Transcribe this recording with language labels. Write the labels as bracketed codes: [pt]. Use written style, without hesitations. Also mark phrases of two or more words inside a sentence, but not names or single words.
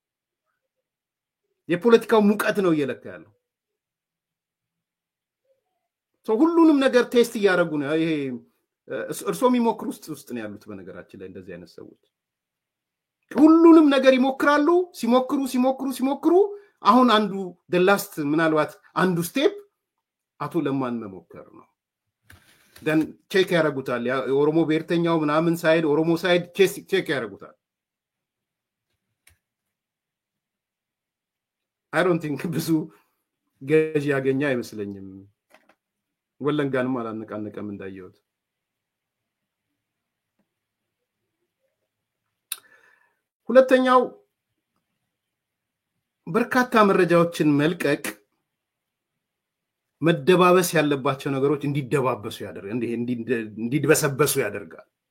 [am] የፖለቲካው ሙቀት ነው እየለካ ያለው ሁሉንም ነገር ቴስት እያደረጉ ነው ይሄ እርሶ የሚሞክሩ ውስጥ ነው ያሉት በነገራችን ላይ እንደዚህ አይነት ሰዎች ሁሉንም ነገር ይሞክራሉ ሲሞክሩ አሁን አንዱ [en] the last [am] ምናልባት አንዱ ስቴፕ አቶ ለማን መሞከር ነው then ቼክ ያደርጉታል የኦሮሞ ብሔርተኛው ምናምን ሳይድ ኦሮሞ ሳይድ ቼክ ያደርጉታል [en] I don't think [am] ብዙ ገዢ ያገኛ አይመስለኝም ወለንጋንም አላነቃነቀም እንዳየሁት ሁለተኛው በርካታ መረጃዎችን መልቀቅ መደባበስ ያለባቸው ነገሮች እንዲደባበሱ ያደርጋል እንዲድበሰበሱ ያደርጋል